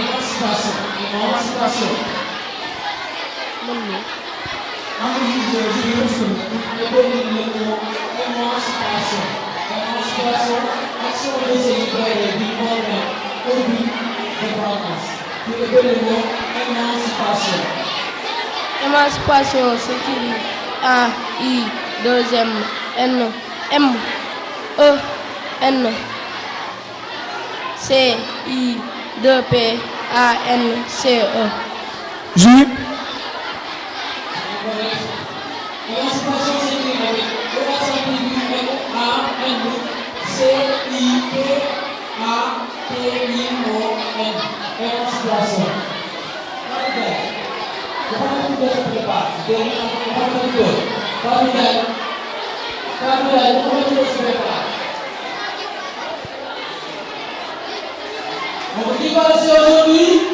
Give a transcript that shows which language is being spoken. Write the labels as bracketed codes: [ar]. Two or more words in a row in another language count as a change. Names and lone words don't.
[fr] Émancipation, action de se libérer d'une contrainte ou d'une dépendance. Tu émets le mot émancipation. Émancipation s'écrit A-I-2-M-N-M-C-I-2-P-A-N-C-E. Jury. Émancipation s'écrit avec E-M-A-N-C-I-P-A-T-I-O-N. Émancipation. Qui va rester aujourd'hui?